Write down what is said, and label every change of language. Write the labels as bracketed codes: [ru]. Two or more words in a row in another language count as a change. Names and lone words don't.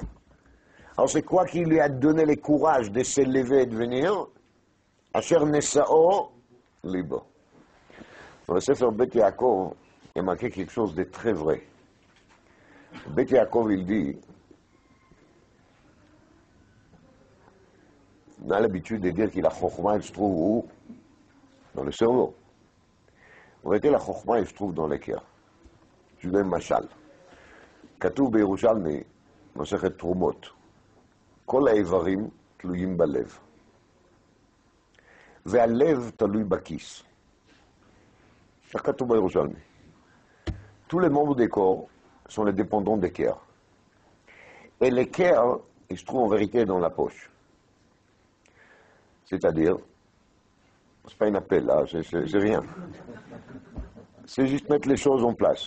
[fr] Alors c'est quoi qui lui a donné le courage de s'élever et de venir? [he] אשר נשאו לבו. [fr] Dans le Sefer Bet Yaakov, il y a marqué quelque chose de très vrai. Bet Yaakov, il dit On a l'habitude de dire que la chokhmah, elle se trouve où? Dans le cerveau. En réalité, la chokhmah, elle se trouve dans le cœur. Je donne machal. [he] כתוב בירושלמי, מסכת תרומות, כל האיברים תלויים בלב, והלב תלוי בכיס. כך כתוב בירושלמי. [fr] Tous les membres des corps sont les dépendants des cœurs. Et les cœurs, ils se trouvent en vérité dans la poche. C'est-à-dire, c'est pas un appel là, c'est rien. C'est juste mettre les choses en place.